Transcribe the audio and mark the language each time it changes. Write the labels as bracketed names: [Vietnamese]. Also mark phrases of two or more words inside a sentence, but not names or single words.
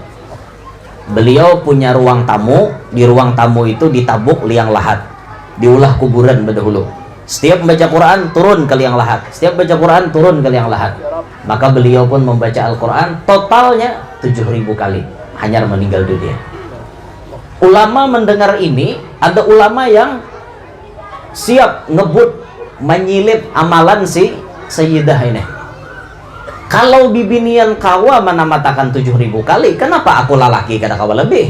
[Banjar] Beliau punya ruang tamu. Di ruang tamu itu ditabuk liang lahat, diulah kuburan berdahulu. Setiap membaca Quran turun ke liang lahat, setiap baca Quran turun ke liang lahat. Maka beliau pun membaca Al-Quran totalnya 7.000 kali. Hanyar meninggal dunia. Ulama mendengar ini, ada ulama yang siap ngebut menyilip amalan si Sayyidah ini. Kalau bibinian kawa menamatakan 7.000 kali, kenapa aku lalaki kada kawa lebih?